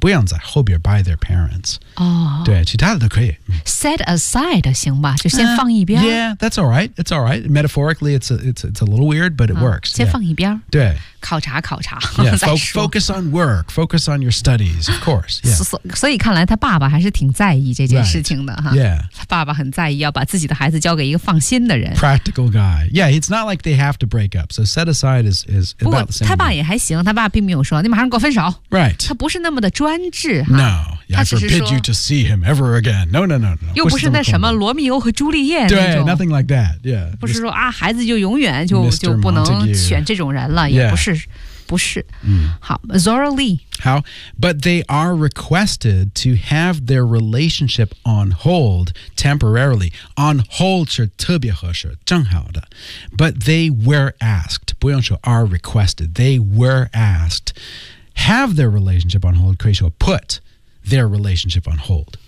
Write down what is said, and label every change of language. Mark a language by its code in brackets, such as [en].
[zh] 不用在后边 [en] by their parents. [zh] 哦。对其他的都可以。 Set aside 行吧就先放一边。 [en] Yeah, that's all right. It's all right. Metaphorically, it's a little weird, but it works. [zh] 先放一边。对。考察。 [en] Yeah, focus on work, focus on your studies, of course. Yeah. [zh] 所以看来他爸爸还是挺在意这件事情的。 [en] Right. Yeah. [zh] 他爸爸很在意要把自己的孩子交给一个放心的人。 [en] Practical guy. Yeah, it's not like they have to break up. So set aside is about the same thing. [zh] 他爸也还行他爸并没有说你马上给我分手。 [en] Right. [zh] 他不是那么的专制。 [en] No. I forbid you to see him ever again. No. [zh] 又不是那什么罗密欧和朱丽叶那种。 [en] 对 ,nothing like that. Yeah. [zh] 不是说啊孩子就永远就不能选这种人了。 [en] Yeah. [zh] 也不是。嗯、好 ,Zora Lee. [en] How? But they are requested to have their relationship on hold temporarily. [zh] On hold 是特别合适正好的。 [en] But they were asked, [zh] 不用说 [en] are requested, they were asked, have their relationship on hold, [zh] 可以说 [en] put,their relationship on hold.